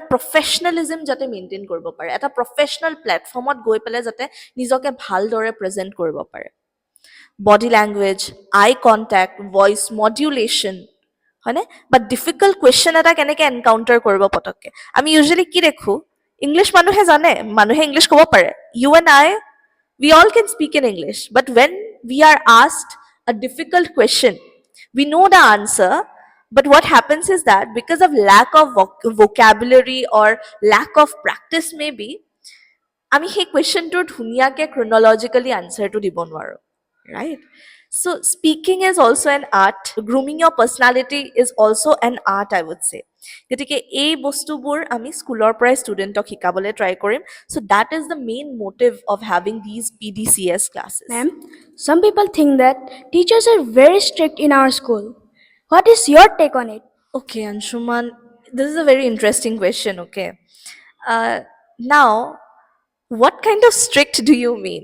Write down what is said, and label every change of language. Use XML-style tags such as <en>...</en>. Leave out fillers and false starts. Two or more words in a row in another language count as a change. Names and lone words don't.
<as>প্ৰফেচনেলিজম যাতে মেইনটেইন কৰিব পাৰে এটা</as> <en>professional platform</en> <as>গৈ পেলাই যাতে নিজকে ভালদৰে প্ৰেজেণ্ট কৰিব পাৰে</as> <en>body language eye contact voice</en> <as>মডুলেশ্যন হয়নে</as> <en>but difficult question</en> <as>এটা কেনেকৈ এনকাউণ্টাৰ কৰিব পটককৈ আমি ইউজুৱেলি কি দেখোঁ ইংলিছ মানুহে জানে মানুহে ইংলিছ ক'ব পাৰে</as> <en>you and I we all can speak in English, but when we are asked a difficult question, we know the answer, but what happens is that because of lack of vocabulary or lack of practice maybe,</en> <as>আমি সেই কুৱেশ্যনটোৰ ধুনীয়াকৈ</as> <en>chronologically answerটো</en> <as>দিব নোৱাৰোঁ,</as> <en>right? So speaking is also an art. Grooming your personality is also an art, I would say.</en> <as>গতিকে এই বস্তুবোৰ আমি স্কুলৰ পৰাই ষ্টুডেণ্টক শিকাবলৈ ট্ৰাই কৰিম</as> <en>so that is the main motive of having these PDCS classes Ma'am, some people think that teachers are very strict in our school. What is your take on it? Okay, Anshuman, this is a very interesting question, okay? Now, what kind of strict do you mean?</en>